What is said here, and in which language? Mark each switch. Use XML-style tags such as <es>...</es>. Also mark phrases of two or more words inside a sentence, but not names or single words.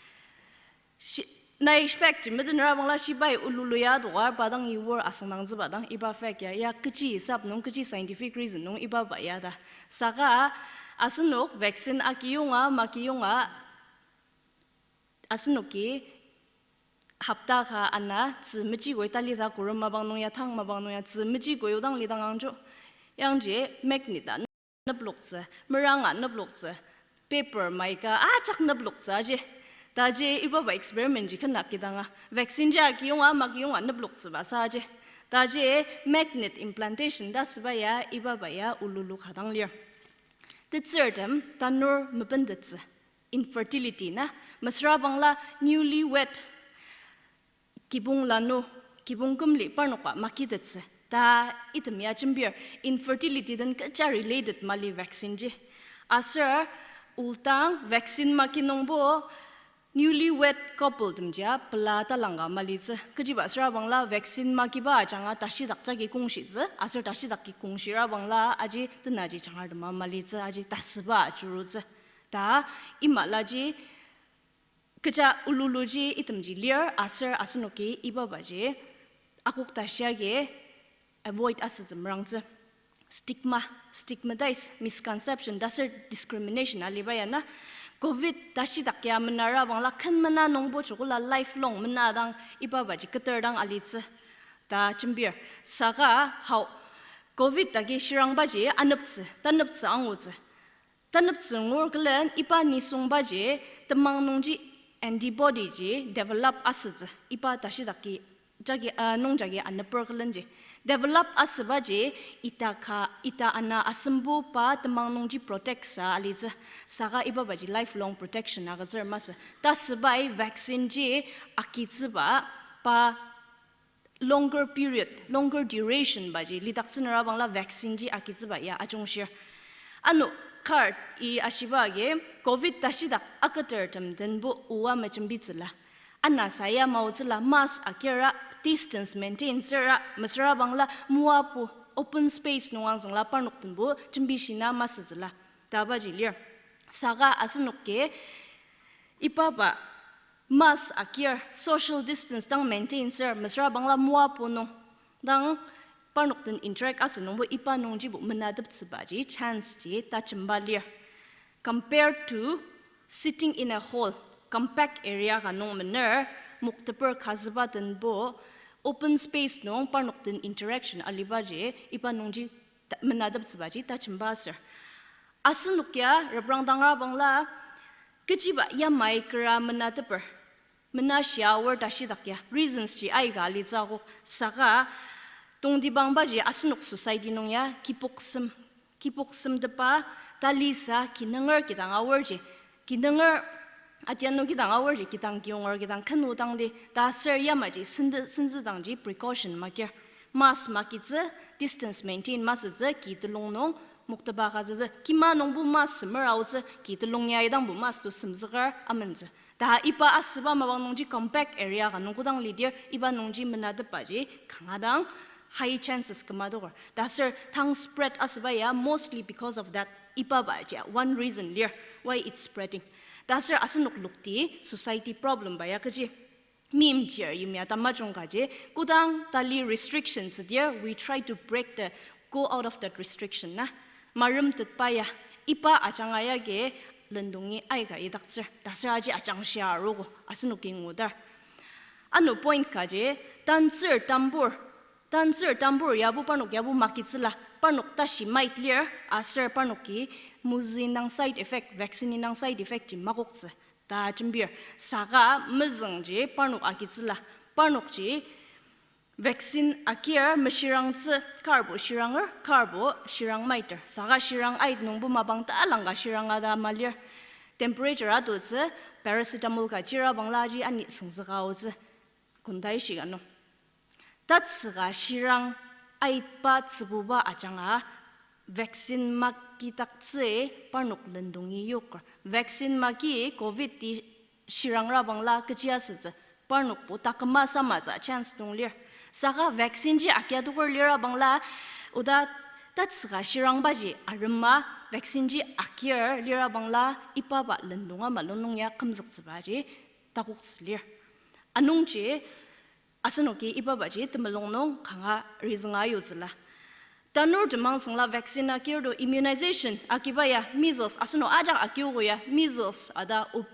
<njo>na expect medinra bangla shibai ululuya doar badang iwor asnang zbadang iba fact ya kchi sab nong kchi</njo> <en>scientific reason</en> <njo>nong ibaba ya da saga asunok vaccine akiyunga makiyunga asunoki hapta kha ana zmiji goi tali za kurum mabang nong ya thang mabang nong ya zmiji goi udang lidang angjo yangje magnet da nablokse meranga nablokse paper maika chak nablokse je daje iba ba experiment ji khana kidanga vaccine ja akiyunga makiyunga nablokse ba sa je daje</njo> <en>magnet implantation</en> <njo>das ba ya iba ba ya ululu khadang lir</njo> <en>the third</en> <njo>tanur mabandats infertility na masra bangla newlywed kibung lano kibung kumli parnoka makidats ta itmya chimbir infertility dan kacha related mali vaccine je asar ultang vaccine makinongbo</njo> <en>newlywed couple</en> <njo>dumja plata langa malize kajiba sra bangla vaccine makiba changa tashi dakcha ki kongshi ze asar tashi dak ki kongshi ra bangla aji tnaji changar dama malize aji tasba churuze ta imalaji kaja ululuji itamji lir asar asunoki ibabaje akuk tashyage avoid asazamrangze</njo> <en>stigmatize misconception</en> <njo>dasar discrimination alibayana COVID dashi dakya menara bangla khan mana nongbo chukula lifelong mena dang iba baji keter dang alitse ta chimbir saga how COVID dagi shirang baji anuptse tanuptse angutse tanuptse ngor klen ipa nisung baji temang nongji antibody ji develop asze ipa dashi daki jagi nong jagi anupur klen je develop asbaje ita ana asembu pa temang nongji protect sa aliza saga iba baji</njo> <en>lifelong protection</en> <njo>aga zer mas tasbai vaccine je akitsuba pa</njo> <en>longer period longer duration</en> <njo>baji lidaksinara bangla vaccine je akitsuba ya ajongshir anu card I ashiba ge covid tashidak akater tamdenbu uwa machimbitsla Anna saya mau cela mas akira</njo> <en>distance maintain</en> <njo>sera masra bangla muapu open space nuang sang lapar nok tunbu chimbi shina mas cela taba jilir saga asunokke ipapa mas akir</njo> <en>social distance</en> <njo>dang maintain sera masra bangla muapu no dang parnok tun interact asunong bo ipa nong jibu menadap tsubaji chance ji ta chimbalir</njo> <en>compared to sitting in a hall compact area</en> <njo>kanong mener muktapur khazba tanbo</njo> <en>open space</en> <njo>nong parnok tin interaction alibaje ipa nongji menadap sebaji ta chimbaser asunukya rebrang dangra bangla kejiba ya micra menadaper menasya word ashidakya reasons ji ai gali zago saga tongdi bangbaji asunuk society nongya kipoksem depa talisa kinangar kidang awurje kinangar atiano kidang awurje kidang kyongor kidang khanu dangde da ser yamaji sinzi dangji precaution makya mask makitze</njo> <en>distance maintain</en> <njo>masze kitulongnong muktaba khaze kima nongbu mas merauze kitulong ya idang bu mas to simzgar amenze da ipa asba mawang nongji</njo> <en>compact area</en> <njo>ga nongkudang leader iba nongji menade paji khangadang</njo> <en>high chances</en> <njo>kamador da sir thang spread asba ya</njo> <en>mostly because of that</en> <njo>ipa baja one</njo> <en>reason there why it's spreading</en> <njo>da sir asunuk lukti society problem ba ya kaji mim jer yumya tamajong gaje kudang tali</njo> <en>restrictions there we try to break the go out of that restriction</en> <njo>na marum tutpaya ipa achangaya ge lendungi aiga idakzer dasraji achangshia rogo asunuking udar anu point kaje dancer tambur yabu panuk yabu makitsla panuk tashi mai clear aser panuki muzinang</njo> <en>side effect</en> <njo>vaccine nang</njo> <en>side effect</en> <njo>makokse ta jimbir saga mezengje panuk akitsla panukji vaccine akir mashirang tse carbo shirang maiter saga shirang ait nongbu mabang ta langa shirang ada malir temperature adu tse paracetamol ka jira banglaji ani singzaga oze kundai shigano tatsaga shirang ait pa tsububa achanga vaccine makitak tse panuk lendungi yok vaccine maki covid ti shirang ra bangla kachia se panuk po takma samaza chance donglir saga vaccine ji akyadukur lira bangla uda tatsaga shirang baji arma vaccine ji akyar lira bangla ipaba lendunga malonong ya kamzak baji takuk slir anungji asanoki ipaba ji tmalongnong khanga rizanga yuzla tanur demang sangla vaccine akyar do immunization akibaya measles asano aja akyoya measles ada</njo>